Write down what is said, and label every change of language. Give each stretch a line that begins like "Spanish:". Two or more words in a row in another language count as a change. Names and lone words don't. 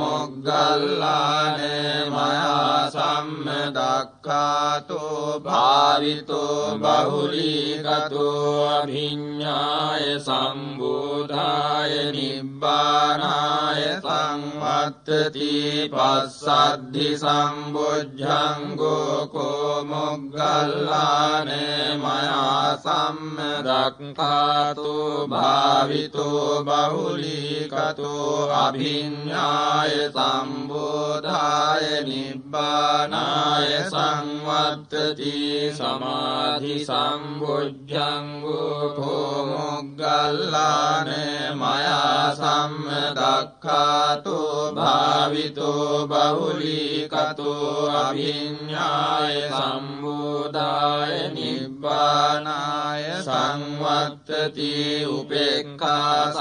Pali: මොග්ගල්ලානේ මයා සම්මදක්ඛාතෝ භාවිතෝ බහුලීකතෝ අභිඤ්ඤාය සම්බෝධාය නිබ්බානාය සංවත්තති පස්සද්ධි සම්බුද්ධංගෝ කෝ මොග්ගල්ලානේ මයා සම්මදක්ඛාතෝ භාවිතෝ බහුලීකතෝ අභිඤ්ඤාය සම්බෝධාය නිබ්බානාය සංවත්තති සමාධි සම්බුද්ධංගෝ කෝ මොග්ගල්ලානේ මයා සම්මදක්ඛාතෝ භාවිතෝ බහුලීකතෝ අභිඤ්ඤාය සම්බෝධාය නිබ්බානාය සංවත්තති උපේක්ඛා